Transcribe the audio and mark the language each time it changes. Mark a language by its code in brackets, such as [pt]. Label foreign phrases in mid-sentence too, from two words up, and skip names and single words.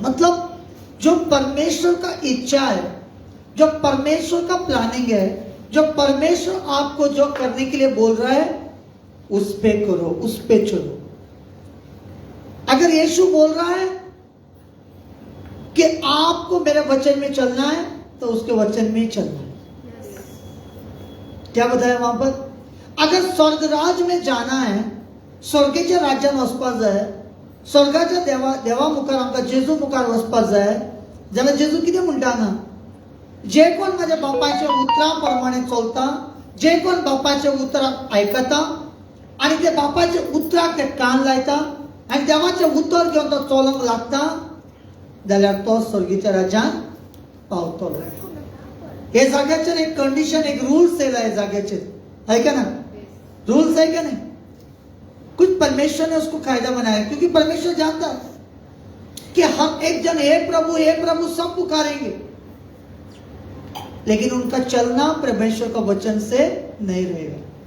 [hi] मतलब जो परमेश्वर का इच्छा है, जो परमेश्वर का प्लानिंग है, जो परमेश्वर आपको जो करने के लिए बोल रहा है, उस पे करो, उस पे चलो. अगर यीशु बोल रहा है कि आपको मेरे वचन में चलना है, तो उसके वचन में ही चलना है. क्या बताया वहां पर? अगर स्वर्ग राज में जाना है, [kok] स्वर्गेच्या राज्यात वचपाक जाय, स्वर्गाच्या देवा मुखार आमकां जेजू मुखार वचपाक जाय, जाल्यार जेजू कितें म्हणटा ना? जे कोण माझ्या बापाच्या उतराप्रमाणे चलता, जे कोण बापाच्या उतराक आयकता, आणि ते बापाच्या उतराक ते कान लायता, आणि देवाचे उतर घेवन तो चलूंक लागता, जाल्यार तो स्वर्गीच्या राज्यांत पावतलो. हे जाग्याचेर एक कंडिशन, एक रूल्स येयला हे जाग्याचेर. [hi] है क्या ना? रूल्स है क्या नहीं? कुछ परमेश्वर ने उसको कायदा बनाया, क्योंकि परमेश्वर जानता है कि हम एक जन हे प्रभु सब पुकारेंगे, लेकिन उनका चलना परमेश्वर का वचन से नहीं रहेगा.